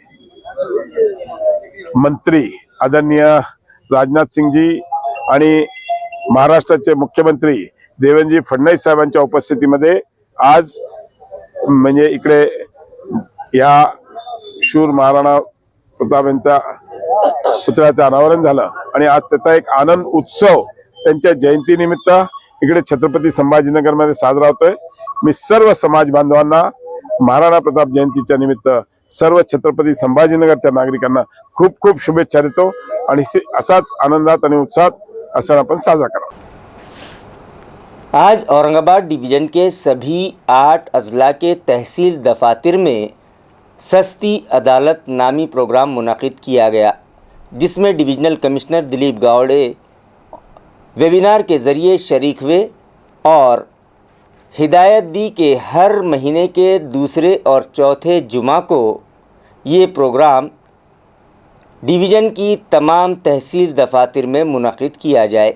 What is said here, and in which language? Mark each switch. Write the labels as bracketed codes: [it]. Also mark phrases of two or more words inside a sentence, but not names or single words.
[mr] मंत्री आदरणीय राजनाथ सिंहजी आणि महाराष्ट्राचे मुख्यमंत्री देवेंद्रजी फडणवीस साहेबांच्या उपस्थितीमध्ये आज म्हणजे इकडे या शूर महाराणा प्रताप यांच्या पुतळ्याचं अनावरण झालं आणि आज त्याचा एक आनंद उत्सव त्यांच्या जयंतीनिमित्त इकडे छत्रपती संभाजीनगर मध्ये साजरा होतोय। मी सर्व समाज बांधवांना महाराणा प्रताप जयंतीच्या निमित्त सर्व छत्रपती संभाजीनगरच्या नागरिकांना खूप खूप शुभेच्छा देतो आणि असाच आनंदात आणि उत्साहात असं आपण साजरा करा। [ur] آج اورنگ آباد ڈویژن کے سبھی 8 اضلاع کے تحصیل دفاتر میں سستی عدالت نامی پروگرام منعقد کیا گیا، جس میں ڈویژنل کمشنر دلیپ گاوڑے ویبینار کے ذریعے شریک ہوئے اور ہدایت دی کہ ہر مہینے کے دوسرے اور چوتھے جمعہ کو یہ پروگرام ڈویژن کی تمام تحصیل دفاتر میں منعقد کیا جائے۔